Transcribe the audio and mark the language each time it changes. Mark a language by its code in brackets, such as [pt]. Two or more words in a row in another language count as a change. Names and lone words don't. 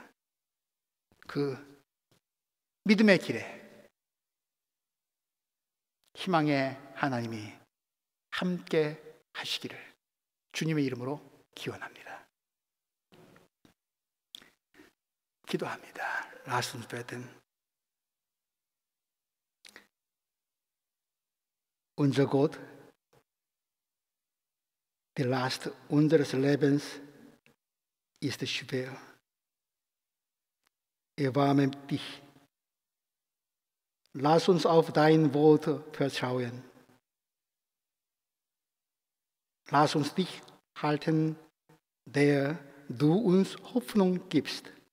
[ko] 그 믿음의 길에 희망의 하나님이 함께 하시기를 주님의 이름으로 기원합니다. 기도합니다. [de] Lasst beten Unser Gott, die Last unseres Lebens ist schwer. Erbarme dich. Lass uns auf dein Wort vertrauen. Lass uns dich halten, der du uns Hoffnung gibst.